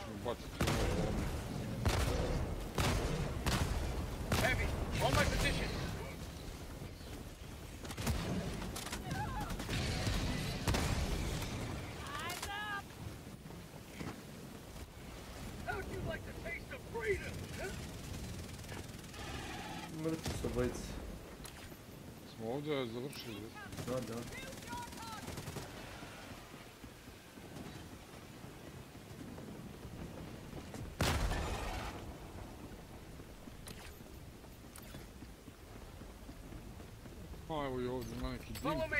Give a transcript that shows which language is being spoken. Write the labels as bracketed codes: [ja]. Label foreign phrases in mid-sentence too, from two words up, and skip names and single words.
[hr] baciti ovo bombe. [en] Heavy, on my position. How'd you like the taste of freedom? [hr] Mrtvi su obojice. Smo ovdje završili. Da. Pa evo i ovdje ima neki dim.